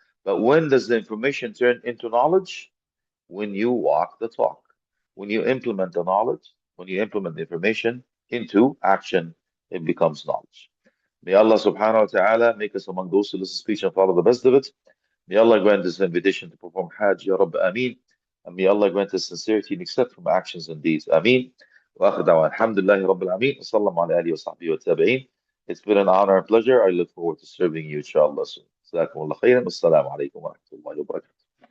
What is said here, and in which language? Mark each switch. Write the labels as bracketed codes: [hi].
[en] But when does the information turn into knowledge? When you walk the talk, when you implement the knowledge, when you implement the information into action, it becomes knowledge. May Allah subhanahu wa ta'ala make us among those who listen to speech and follow the best of it. May Allah grant us invitation to perform Hajj, Ya Rabb, Ameen. And may Allah grant us sincerity and accept from actions and deeds. Ameen. [ar] وآخر دعوانا الحمد لله رب العالمين وصلى الله على آله وصحبه والتابعين. [en] It's been an honor and pleasure. I look forward to serving you, inshallah, soon. [ar] جزاكم الله خيرا والسلام عليكم ورحمة الله وبركاته.